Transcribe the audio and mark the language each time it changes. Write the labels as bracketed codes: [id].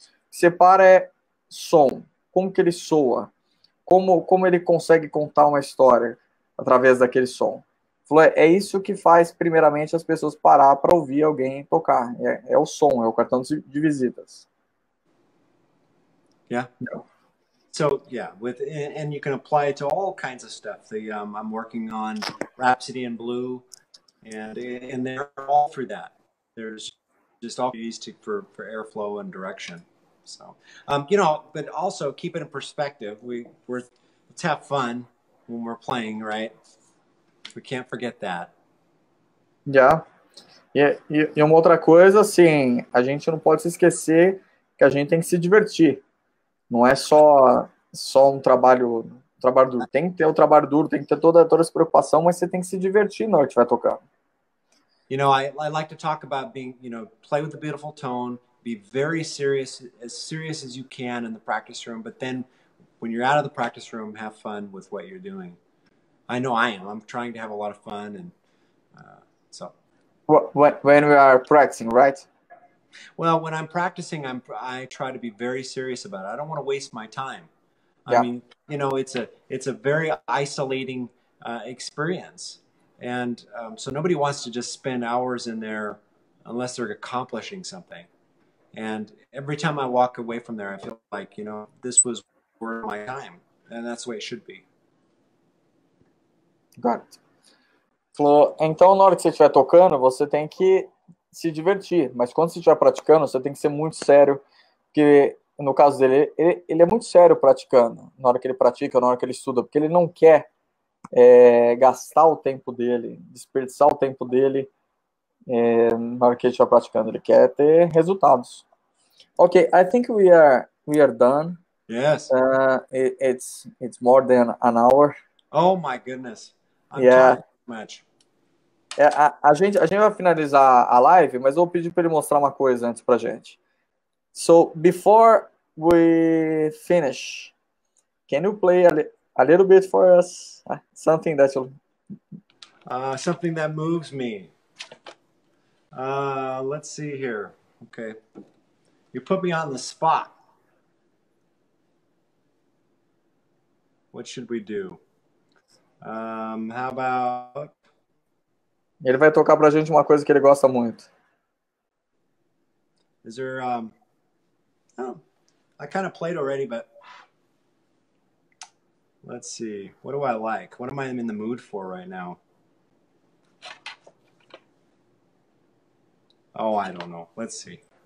[pt] Separa é som, como que ele soa, como ele consegue contar uma história através daquele som. É isso que faz, primeiramente, as pessoas parar para ouvir alguém tocar. É o som, é o cartão de visitas. [en] Yeah. So yeah, and you can apply it to all kinds of stuff. I'm working on Rhapsody in Blue, and they're all through that. There's just all these for airflow and direction. So you know, but also keep it in perspective. Let's have fun when we're playing, right? We can't forget that. Yeah. [pt] E uma outra coisa, assim, a gente não pode se esquecer que a gente tem que se divertir. Não é só um trabalho duro. Tem que ter o trabalho duro, tem que ter toda essa preocupação, mas você tem que se divertir na hora que estiver tocando. [en] You know, I like to talk about being, you know, play with a beautiful tone, be very serious as you can in the practice room, but then when you're out of the practice room, have fun with what you're doing. I know I am. I'm trying to have a lot of fun, and so. When we are practicing, right? Well, when I'm practicing, I try to be very serious about it. I don't want to waste my time. Yeah. I mean, you know, it's a very isolating experience, and so nobody wants to just spend hours in there unless they're accomplishing something. And every time I walk away from there, I feel like, you know, this was worth my time, and that's the way it should be. Got it. [pt] Falou, então, na hora que você estiver tocando, você tem que se divertir. Mas quando você estiver praticando, você tem que ser muito sério. Porque, no caso dele, ele é muito sério praticando. Na hora que ele pratica, na hora que ele estuda. Porque ele não quer gastar o tempo dele, desperdiçar o tempo dele na hora que ele estiver praticando. Ele quer ter resultados. [en] Ok, I think we are done. Yes. It's more than an hour. Oh, my goodness. I'm Yeah. talking too much. [pt] A gente vai finalizar a live, mas eu vou pedir para ele mostrar uma coisa antes pra gente. [en] So, before we finish, can you play a little bit for us? Something that something that moves me. Let's see here. Okay. You put me on the spot. What should we do? How about... [pt] Ele vai tocar pra gente uma coisa que ele gosta muito. [en] Is there... oh, I kind of played already, but... Let's see. What do I like? What am I in the mood for right now? Oh, I don't know. Let's see.